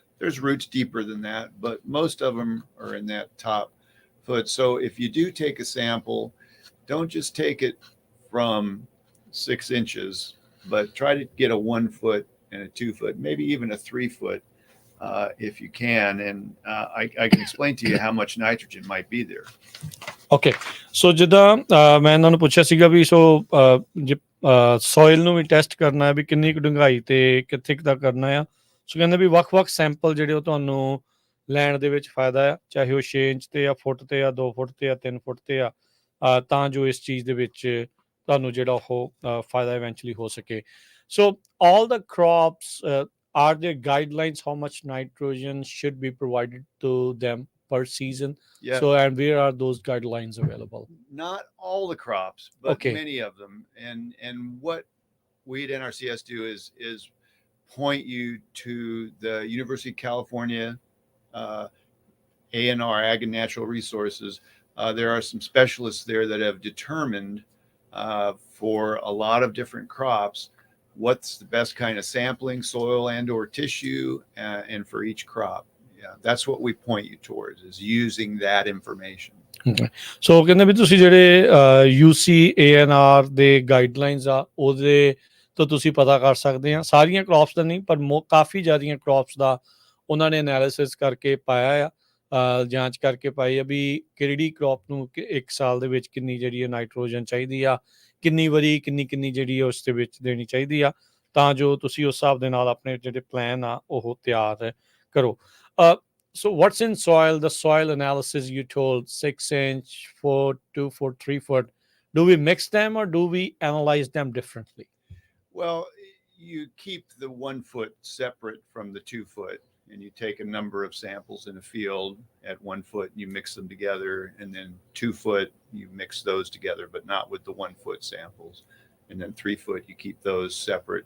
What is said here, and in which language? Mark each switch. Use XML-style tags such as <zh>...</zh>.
<en>There's roots deeper than that, but most of them are in that top foot. So if you do take a sample, don't just take it from 6 inches, but try to get a 1 foot and a 2 foot, maybe even a 3 foot, if you can. And I can explain to you how much nitrogen might be there.</en> <pa>Okay so ਜਿੱਦਾਂ ਮੈਂ ਇਹਨਾਂ ਨੂੰ ਪੁੱਛਿਆ ਸੀਗਾ ਵੀ ਸੋ ਜੇ soil ਨੂੰ ਵੀ test ਕਰਨਾ ਹੈ ਵੀ ਕਿੰਨੀ ਕੁ ਡੂੰਘਾਈ ਤੇ ਕਿੱਥੇ ਕੁ ਤੱਕ ਕਰਨਾ ਆ ਸੋ ਕਹਿੰਦੇ ਵੀ ਵੱਖ-ਵੱਖ ਸੈਂਪਲ ਜਿਹੜੇ ਉਹ ਤੁਹਾਨੂੰ ਲੈਣ ਦੇ ਵਿੱਚ ਫਾਇਦਾ ਆ ਚਾਹੇ ਉਹ 6 ਇੰਚ ਤੇ ਆ ਫੁੱਟ ਤੇ ਆ 2 ਫੁੱਟ ਤੇ ਆ 3 ਫੁੱਟ ਤੇ ਆ ਤਾਂ ਜੋ ਇਸ ਚੀਜ਼ ਦੇ ਵਿੱਚ ਤੁਹਾਨੂੰ ਜਿਹੜਾ ਉਹ ਫਾਇਦਾ ਇਵੈਂਚੁਅਲੀ ਹੋ ਸਕੇ ਸੋ</pa> <en>All the crops are there guidelines how much nitrogen should be provided to them per season? Yeah. So, and where are those guidelines available? Not all the crops, but Okay. many of them. And what we at NRCS do is point you to the University of California ANR, Ag and Natural Resources. There are some specialists there that have determined for a lot of different crops what's the best kind of sampling, soil and or tissue, and for each crop. Yeah, that's what we point you towards, is using that information. Okay.</en> <pa>So ਕਹਿੰਦੇ ਵੀ ਤੁਸੀਂ ਜਿਹੜੇ UCANR ਦੇ guidelines ਆ ਉਹਦੇ ਤੋਂ ਤੁਸੀਂ ਪਤਾ ਕਰ ਸਕਦੇ ਆ ਸਾਰੀਆਂ ਕ੍ਰੌਪਸ ਦਾ ਨਹੀਂ ਪਰ ਕਾਫੀ ਜ਼ਿਆਦੀਆਂ ਕ੍ਰੌਪਸ ਦਾ ਉਹਨਾਂ ਨੇ ਐਨਾਲਿਸਿਸ ਕਰਕੇ ਪਾਇਆ ਆ ਜਾਂਚ ਕਰਕੇ ਪਾਈ ਆ ਵੀ ਕਿਹੜੀ ਕ੍ਰੌਪ ਨੂੰ ਇੱਕ ਸਾਲ ਦੇ ਵਿੱਚ ਕਿੰਨੀ ਜਿਹੜੀ ਨਾਈਟ੍ਰੋਜਨ ਚਾਹੀਦੀ ਆ ਕਿੰਨੀ ਵਾਰੀ ਕਿੰਨੀ ਜਿਹੜੀ ਉਸ ਦੇ ਵਿੱਚ ਦੇਣੀ ਚਾਹੀਦੀ ਆ ਤਾਂ ਜੋ ਤੁਸੀਂ ਉਸ ਹਿਸਾਬ ਦੇ ਨਾਲ ਆਪਣੇ ਜਿਹੜੇ ਪਲਾਨ ਆ ਉਹ ਤਿਆਰ ਕਰੋ</pa> <en>so what's in soil the soil analysis you told 6 inch 4 2 foot 3 foot do we mix them or do we analyze them differently? Well, you keep the 1 foot separate from the 2 foot and you take a number of samples in a field at 1 foot and you mix them together, and then 2 foot you mix those together but not with the 1 foot samples, and then 3 foot you keep those separate.</en>